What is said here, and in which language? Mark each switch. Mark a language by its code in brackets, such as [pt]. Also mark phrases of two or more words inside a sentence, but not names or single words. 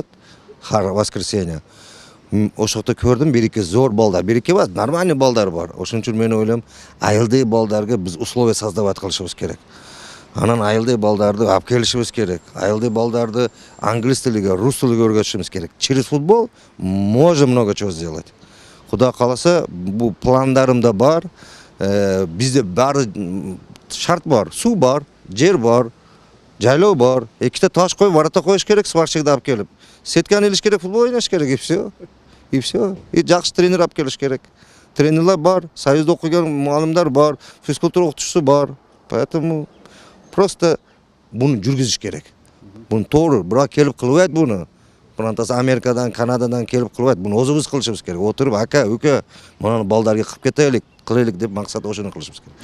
[ru] Har воскресенье. [ky] Ошокто көрдүм, бир-эки зор балдар, бир-эки бас, нормальный балдар бар. Ошон үчүн мен ойлойм, айылдагы балдарга биз [ru] условия создавать [ky] кылышыбыз керек. Анан айылдагы балдарды алып келишибиз керек. Айылдагы балдарды англис тилиге, рус тилиге өргөтүшүбүз керек. [ru] Через футбол можем много чего сделать. [ky] Кудай кааласа, бул пландарымда бар. Бизде баары шарт бар, суу бар, жер бар, жайлоо бар. Эките таш коюп, ворота коюш керек, сварщикти алып келип. Сетканы илиш керек, футбол ойнаш керек, [ru] и все. И все. [ky] И жакшы тренер алып келиш керек. Тренерлер бар, союзда окуган мугалимдар бар, физкультура окутуучусу бар. [ru] Поэтому просто [ky] буну жүргүзүш керек. Буну туура, бирок келип кылбайт буну. Бирантасы Америкадан, Канададан келип кылбайт. Буну өзүбүз кылышыбыз керек. Отуруп, ака, үкө, мына балдарга кылып кетелик, кылайлык деп максат ошону кылышыбыз керек.